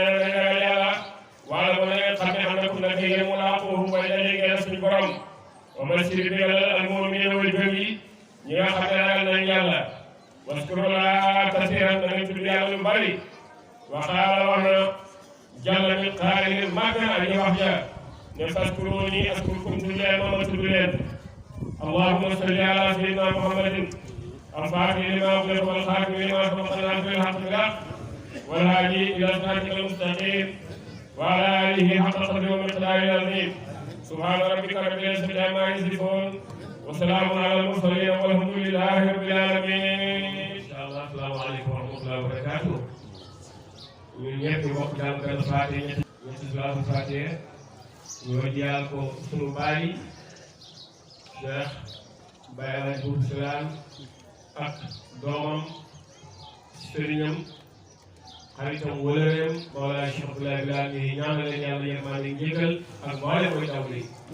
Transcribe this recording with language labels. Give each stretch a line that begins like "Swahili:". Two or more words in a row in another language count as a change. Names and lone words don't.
Wolof: na ragal yàlla wala ba ngeen xam ne annakum naka yéen mulaaquuhu way daje ngeen suñu borom
Arabic: وبشر
Wolof: bégalal al-mu'miniina way gëm yi ñi nga xam ne ragal nañ yàlla
Arabic: واذكروا الله كثيرا
Wolof: da ngeen tudd yàlla lu bari
Arabic: وقال
Wolof: wax na jàll
Arabic: من قائل
Wolof: màgg na aji wax ja ne
Arabic: فاذكروني أذكركم
Wolof: tudd leen ma tudd leen
Arabic: اللهم صل على سيدنا محمد الفاتح لما أغلق والخاتم لما سبق ناصر الحق بالحق والهادي إلى صراطك المستقيم وعلى آله حق قدره ومقداره العظيم سبحان ربك رب العزة عما يصفون وسلام على المرسلين والحمد لله رب العالمين. إن شاء الله السلام عليكم ورحمة الله وبركاته.
Wolof: ñun ñëpp ñu bokk daal benn Faatiha ñetti salaatul Faatiha ñu wajjal ko sunu baay Cheikh Baye Abdou Barhama ak doomam sëriñam xaritam wëlëreem Mawlaay Cheikh Abdoulahi WILLANE yi ñaanal leen yàlla yërmande njëgal ak mboolem mooy taw li